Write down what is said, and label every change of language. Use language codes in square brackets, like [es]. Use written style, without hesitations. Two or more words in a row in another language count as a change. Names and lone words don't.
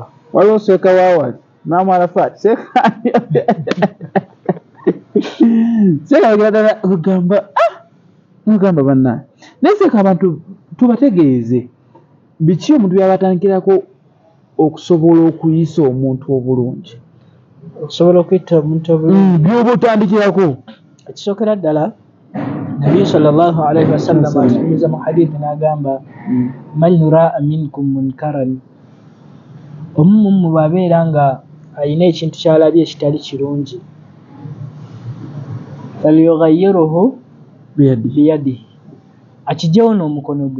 [lg] Waliwo Seeka Wawali Imam Arafat Seeka ugamba banna naye Seeka abantu tubategeeze biki omuntu byabatandikirako okusobola okuyisa omuntu obulungi, okusobola okuyita omuntu obulungi byoba otandikirako. Ekisookera ddala Nabi [ar] صلى الله عليه وسلم [lg] atumiza mu hadithi n'agamba [ar] من يرى منكم منكرا, [lg] omu mu babeera nga alina ekintu ky'alabye ekitali kirungi [ar] فليغيره بيده, [lg] akigyewo n'omukono gwe.